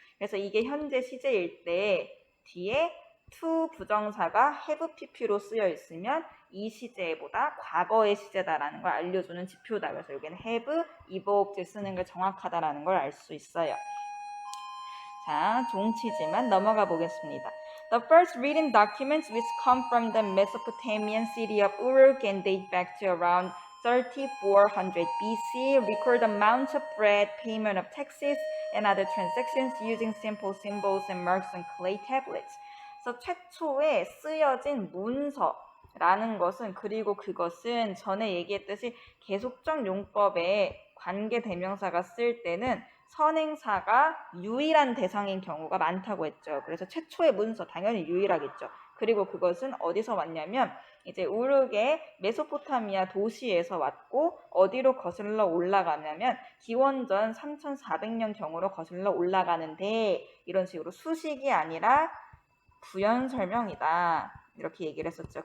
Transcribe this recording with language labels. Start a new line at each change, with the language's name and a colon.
Korean: 그래서 이게 현재 시제일 때 뒤에 to 부정사가 have pp로 쓰여 있으면 이 시제보다 과거의 시제다라는 걸 알려주는 지표다. 그래서 여기는 have, evolved 쓰는 게 정확하다라는 걸 알 수 있어요. 자, 종치지만 넘어가 보겠습니다.
English: The first written documents which come from the Mesopotamian city of Uruk and date back to around 3400 BC record amounts of bread, payment of taxes, and other transactions using simple symbols and marks on clay tablets.
Korean: 그래서 최초에 쓰여진 문서라는 것은 그리고 그것은 전에 얘기했듯이 계속적 용법에 관계 대명사가 쓸 때는 선행사가 유일한 대상인 경우가 많다고 했죠. 그래서 최초의 문서 당연히 유일하겠죠. 그리고 그것은 어디서 왔냐면 이제 우르게 메소포타미아 도시에서 왔고 어디로 거슬러 올라가냐면 기원전 3400년 경으로 거슬러 올라가는데 이런 식으로 수식이 아니라 부연 설명이다. 이렇게 얘기를 했었죠.